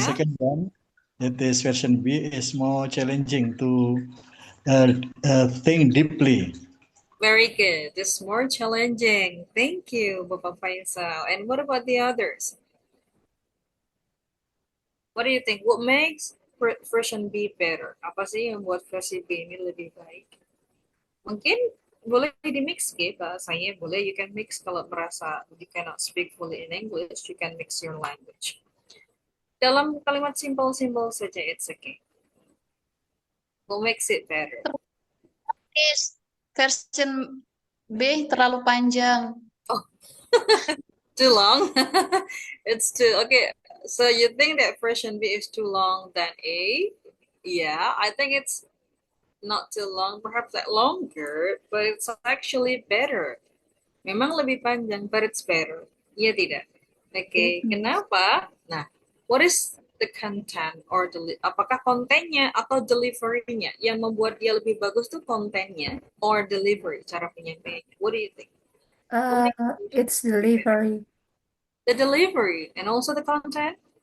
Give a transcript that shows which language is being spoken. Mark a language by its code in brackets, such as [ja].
[en] second one, that is version B, is more challenging to think deeply. Very good. It's more challenging. Thank you, Bapak Faisal. And what about the others? What do you think? What makes version B better? [id] Apa sih yang buat versi B ini lebih baik? Mungkin boleh di-mix gitu bahasanya. [en] Boleh, you can mix [id] kalau merasa [en] you cannot speak fully in English, you can mix your language. [id] Dalam kalimat simple-simple saja, [en] it's okay. What makes it better? Is version B [id] terlalu panjang. [en] Oh, too long? It's too, okay. So you think that version B is too long than A? Yeah, I think it's not too long, perhaps like longer, but it's actually better. [id] Memang lebih panjang, [en] but it's better. [id] Iya tidak? Oke, kenapa? Nah, [en] what is the content or [id] apakah kontennya atau delivery-nya yang membuat dia lebih bagus tuh kontennya or delivery, cara penyampaiannya? [en] What do you think? It's delivery The delivery and also the content?